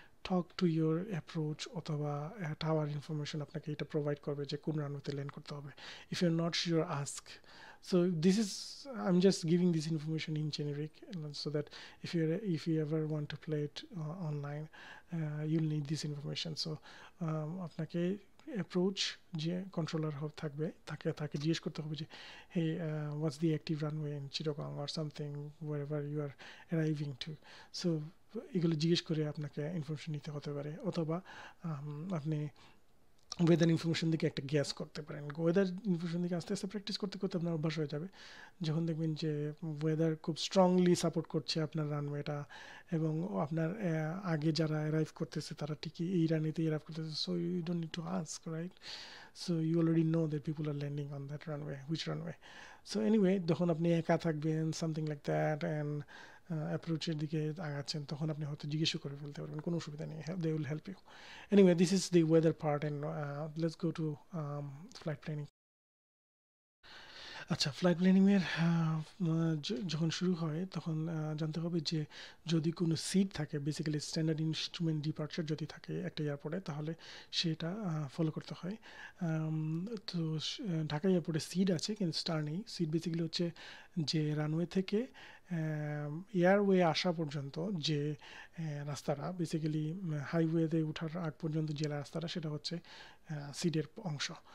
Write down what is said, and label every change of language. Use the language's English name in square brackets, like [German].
[Bangla] Talk to your approach অথবা tower information আপনাকে এটা প্রোভাইড করবে যে কোন রানওয়েতে ল্যান্ড করতে হবে। [English] If you are not sure ask. So this is, I'm just giving this information in generic, so that if you ever want to play it online, you'll need this information. So [Bangla] আপনাকে approach যে controller থাকবে তাকে জিজ্ঞেস করতে হবে যে [English] Hey what's the active runway in Chittagong or something whatever you are arriving to. [Bangla] So এগুলো জিজ্ঞেস করে আপনাকে ইনফরমেশন নিতে হতে পারে, অথবা আপনি ওয়েদার ইনফরমেশন দিকে একটা গ্যাস করতে পারেন। ওয়েদার ইনফরমেশন দিকে আস্তে আস্তে প্র্যাকটিস করতে করতে আপনার অভ্যাস হয়ে যাবে। যখন দেখবেন যে ওয়েদার খুব স্ট্রংলি সাপোর্ট করছে আপনার রানওয়েটা, এবং আপনার আগে যারা অ্যারাইভ করতেছে তারা ঠিকই এই রানওয়েতে অ্যারাইভ করতেছে, [English] So you don't need to ask, right? So you already know that people are landing on that runway, which runway. [Bangla] So anyway, যখন আপনি একা থাকবেন [English] something like that [Bangla] অ্যান্ড অ্যাপ্রোচের দিকে আগাচ্ছেন, তখন আপনি হয়তো জিজ্ঞেসও করে ফেলতে পারবেন, কোনো অসুবিধা নেই, [English] They will help you. Anyway, this is the weather part, and let's go to flight planning. [Bangla] আচ্ছা, ফ্লাইট প্ল্যানিংয়ের যখন শুরু হয় তখন জানতে হবে যে যদি কোনো সিট থাকে, বেসিক্যালি স্ট্যান্ডার্ড ইনস্ট্রুমেন্ট ডিপার্চার যদি থাকে একটা এয়ারপোর্টে, তাহলে সেটা ফলো করতে হয়। তো ঢাকা এয়ারপোর্টে সিট আছে কিন্তু স্টার নেই। সিট বেসিক্যালি হচ্ছে যে রানওয়ে থেকে এয়ারওয়ে আসা পর্যন্ত যে রাস্তাটা, বেসিক্যালি হাইওয়েতে ওঠার আগ পর্যন্ত যে রাস্তাটা, সেটা হচ্ছে সিটের অংশ।